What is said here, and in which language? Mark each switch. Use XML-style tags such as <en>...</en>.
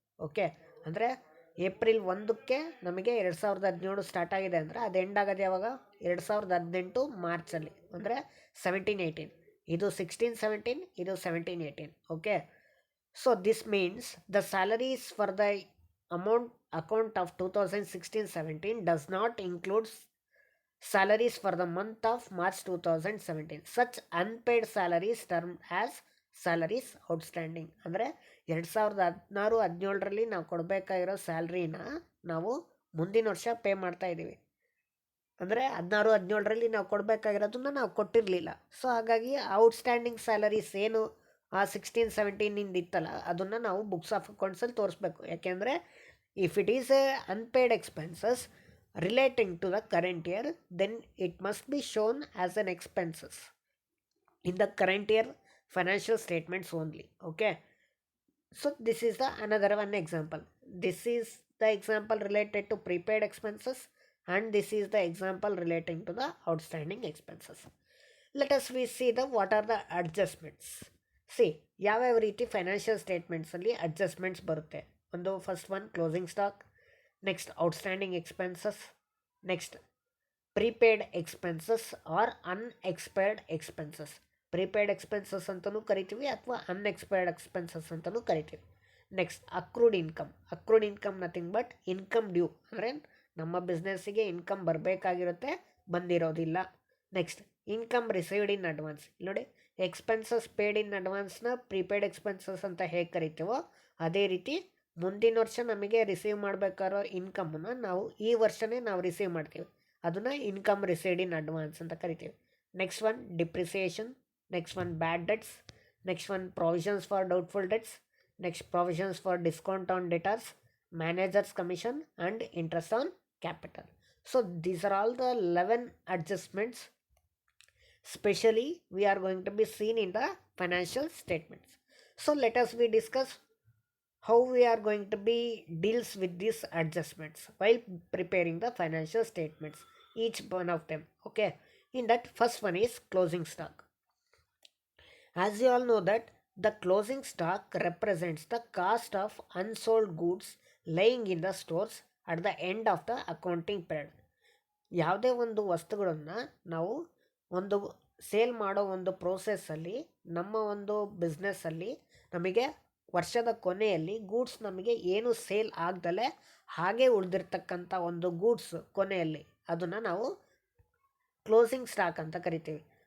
<kn>Okay, ಅಂದರೆ April 1ಕ್ಕೆ ನಮಗೆ 2017 ಸ್ಟಾರ್ಟ್ ಆಗಿದೆ ಅಂದರೆ ಅದು ಎಂಡ್ ಆಗೋದು ಯಾವಾಗ, 2018 ಮಾರ್ಚಲ್ಲಿ, ಅಂದರೆ 17-18. ಇದು 16-17, ಇದು 17-18.</kn> <en>Okay, so this means the salaries for the account of 2016-17 does not includes salaries for the month of March 2017. Such unpaid salaries termed as salaries outstanding.</en> <kn>ಅಂದರೆ 2016-17ರಲ್ಲಿ ನಾವು ಕೊಡಬೇಕಾಗಿರೋ ಸ್ಯಾಲ್ರಿನ ನಾವು ಮುಂದಿನ ವರ್ಷ ಪೇ ಮಾಡ್ತಾ ಇದ್ದೀವಿ. ಅಂದರೆ 16-17ರಲ್ಲಿ ನಾವು ಕೊಡಬೇಕಾಗಿರೋದನ್ನ ನಾವು ಕೊಟ್ಟಿರಲಿಲ್ಲ. ಸೊ ಹಾಗಾಗಿ ಔಟ್ಸ್ಟ್ಯಾಂಡಿಂಗ್ ಸ್ಯಾಲರೀಸ್ ಏನು ಆ 16-17 ಇತ್ತಲ್ಲ, ಅದನ್ನು ನಾವು ಬುಕ್ಸ್ ಆಫ್ ಅಕೌಂಟ್ಸಲ್ಲಿ ತೋರಿಸ್ಬೇಕು.</kn> <en>ಯಾಕೆಂದರೆ if it is a unpaid expenses relating to the current year, then it must be shown as an expenses in the current year financial statements only. Okay, so this is the another one example. This is the example related to prepaid expenses, and this is the example relating to the outstanding expenses. Let us we see the what are the adjustments.</en> <kn>See, ಯಾವ ರೀತಿ financial ಸ್ಟೇಟ್ಮೆಂಟ್ಸಲ್ಲಿ adjustments ಬರುತ್ತೆ.</kn> <en>ಒಂದು first one closing stock, next outstanding expenses, next prepaid expenses or unexpired expenses.</en> <kn>Prepaid expenses ಅಂತಲೂ ಕರಿತೀವಿ ಅಥವಾ unexpired expenses ಅಂತಲೂ ಕರಿತೀವಿ.</kn> <en>next accrued income nothing but income due,</en> <kn>ಅಂದರೆ ನಮ್ಮ ಬಿಸ್ನೆಸ್ಸಿಗೆ income ಬರಬೇಕಾಗಿರುತ್ತೆ, ಬಂದಿರೋದಿಲ್ಲ. Next income received in advance. ನೋಡಿ, ಎಕ್ಸ್ಪೆನ್ಸಸ್ ಪೇಯ್ಡ್ ಇನ್ ಅಡ್ವಾನ್ಸ್ನ prepaid expenses ಅಂತ ಹೇಗೆ ಕರಿತೀವೋ ಅದೇ ರೀತಿ ಮುಂದಿನ ವರ್ಷ ನಮಗೆ ರಿಸೀವ್ ಮಾಡಬೇಕಾರೋ ಇನ್ಕಮನ್ನು ನಾವು ಈ ವರ್ಷವೇ ನಾವು ರಿಸೀವ್ ಮಾಡ್ತೀವಿ, ಅದನ್ನು ಇನ್ಕಮ್ ರಿಸೀವ್ಡ್ ಇನ್ ಅಡ್ವಾನ್ಸ್ ಅಂತ ಕರಿತೀವಿ.</kn> <en>Next one depreciation, next one bad debts, next one provisions for doubtful debts, next provisions for discount on debtors, managers commission and interest on capital. So these are all the 11 adjustments specially we are going to be seen in the financial statements. So let us we discuss how we are going to be deals with these adjustments while preparing the financial statements, each one of them. Okay, in that first one is closing stock. As you all know that the closing stock represents the cost of unsold goods laying in the stores at the end of the accounting period.</en> <kn>ಯಾವುದೇ ಒಂದು ವಸ್ತುಗಳನ್ನು ನಾವು ಒಂದು sale ಮಾಡೋ ಒಂದು ಪ್ರೋಸೆಸ್ಸಲ್ಲಿ, ನಮ್ಮ ಒಂದು ಬಿಸ್ನೆಸ್ಸಲ್ಲಿ ನಮಗೆ ವರ್ಷದ ಕೊನೆಯಲ್ಲಿ ಗೂಡ್ಸ್ ನಮಗೆ ಏನು ಸೇಲ್ ಆಗ್ದಲೇ ಹಾಗೆ ಉಳಿದಿರ್ತಕ್ಕಂಥ ಒಂದು ಗೂಡ್ಸ್ ಕೊನೆಯಲ್ಲಿ ಅದನ್ನು ನಾವು ಕ್ಲೋಸಿಂಗ್ ಸ್ಟಾಕ್ ಅಂತ ಕರಿತೀವಿ.</kn>